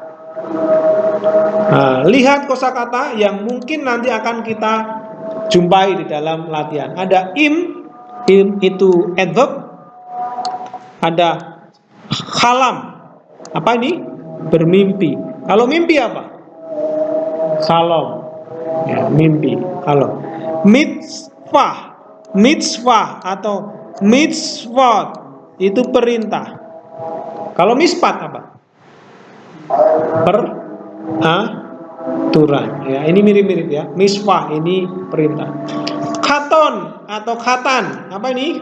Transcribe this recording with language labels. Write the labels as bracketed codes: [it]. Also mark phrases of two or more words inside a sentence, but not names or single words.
[id] Lihat kosakata yang mungkin nanti akan kita jumpai di dalam latihan. Ada im itu adverb. Ada halam. Apa ini? Bermimpi. Kalau mimpi apa? Halom. Ya, mimpi. Halom. Mitzvah. Mitzvah atau mitzvot itu perintah. Kalau mispat apa? Peraturan. Ya, ini mirip-mirip ya. Misvah ini perintah. Katon atau katan. Apa ini?